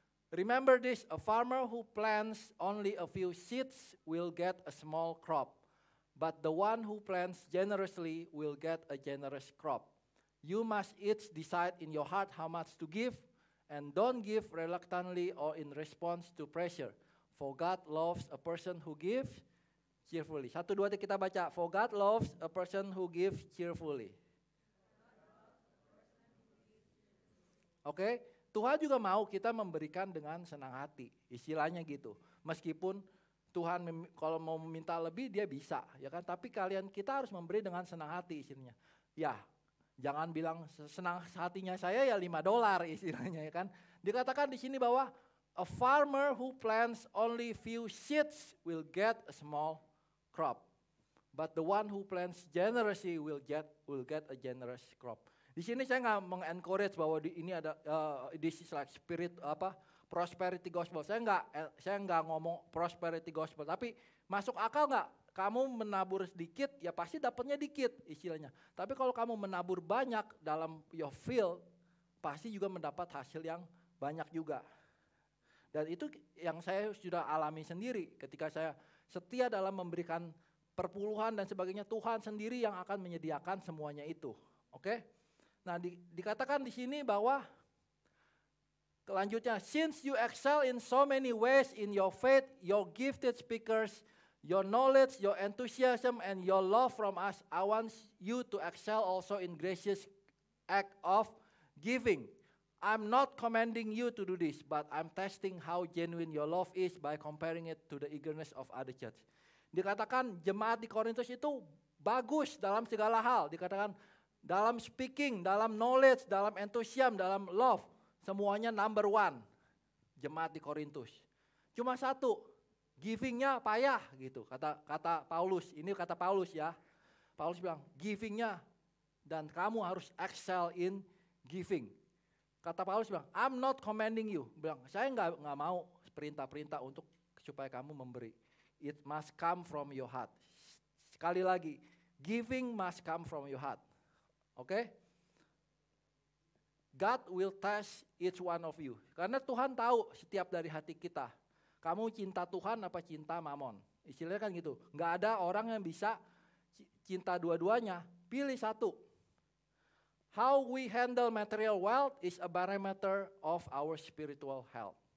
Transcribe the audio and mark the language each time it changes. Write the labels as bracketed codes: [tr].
[en] Remember this, a farmer who plants only a few seeds will get a small crop, but the one who plants generously will get a generous crop. You must each decide in your heart how much to give, And don't give reluctantly or in response to pressure. For God loves a person who gives cheerfully. [id] 1, 2, 3 kita baca. [en] For God loves a person who gives cheerfully. [id] Oke, Tuhan juga mau kita memberikan dengan senang hati. Istilahnya gitu. Meskipun Tuhan kalau mau minta lebih dia bisa, ya kan? Tapi kita harus memberi dengan senang hati istilahnya. Ya, jangan bilang senang hatinya saya ya $5 istilahnya, ya kan? Dikatakan di sini bahwa [en] a farmer who plants only few seeds will get a small crop. But the one who plants generously will get a generous crop. [id] Di sini saya nggak mengencourage bahwa ini ada [en] this is like prosperity gospel. [id] Saya nggak ngomong prosperity gospel, tapi masuk akal nggak? Kamu menabur sedikit, ya pasti dapatnya dikit istilahnya. Tapi kalau kamu menabur banyak dalam your field, pasti juga mendapat hasil yang banyak juga. Dan itu yang saya sudah alami sendiri ketika saya setia dalam memberikan perpuluhan dan sebagainya. Tuhan sendiri yang akan menyediakan semuanya itu. Oke? Nah, dikatakan di sini bahwa kelanjutnya, [en] since you excel in so many ways in your faith, your gifted speakers, your knowledge, your enthusiasm, and your love from us, I want you to excel also in gracious act of giving. I'm not commanding you to do this, but I'm testing how genuine your love is by comparing it to the eagerness of other church. [id] Dikatakan jemaat di Korintus itu bagus dalam segala hal. Dikatakan dalam speaking, dalam knowledge, dalam enthusiasm, dalam love. Semuanya number 1 jemaat di Korintus. Cuma satu, givingnya payah gitu. Kata Paulus, ini kata Paulus ya. Paulus bilang givingnya dan kamu harus [en] excel in giving. [id] Kata Paulus bilang, [en] I'm not commanding you. [id] Bilang, saya nggak mau perintah-perintah untuk supaya kamu memberi. [en] It must come from your heart. [id] Sekali lagi, [en] giving must come from your heart. [id] Oke? [en] God will test each one of you. [id] Karena Tuhan tahu setiap dari hati kita. Kamu cinta Tuhan apa cinta mamon? Istilahnya kan gitu. Nggak ada orang yang bisa cinta dua-duanya. Pilih satu. [en] How we handle material wealth is a barometer of our spiritual health.